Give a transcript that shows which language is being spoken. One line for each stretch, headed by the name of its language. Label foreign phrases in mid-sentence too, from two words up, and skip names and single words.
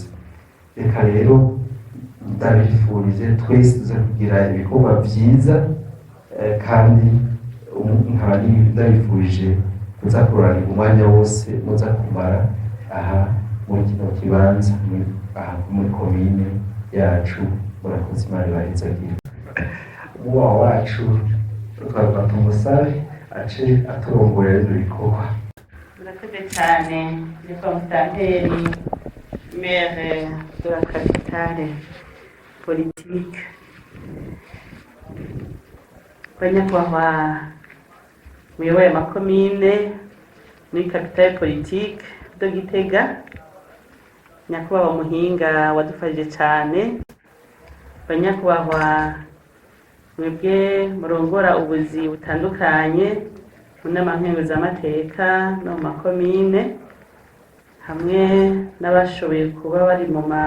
Rundi: Reka rero ndabifurije twese tuze kugira ibikorwa byiza, kandi nkaba ndabifurije kuza kurangira umwanya wose muza kumara aha muri kino kibanza aha muri komine yacu. Murakoze, Imana ibahezagire. Umubaho wacu twavuga tumusabe ace aturongorera ibyo bikorwa. Murakoze cyane nitwa Musitanteri
French: maire de la capitale politique.
Rundi: Banyakubahwa muyoboye amakomine muri
French: capitale politique de Gitega,
Rundi: nyakubahwa muhinga wadufashije cyane, banyakubahwa mwebwe murongora ubuzi butandukanye mu nama nkenguzamateka no mu makomine, hamwe n'abashoboye kuba bari mu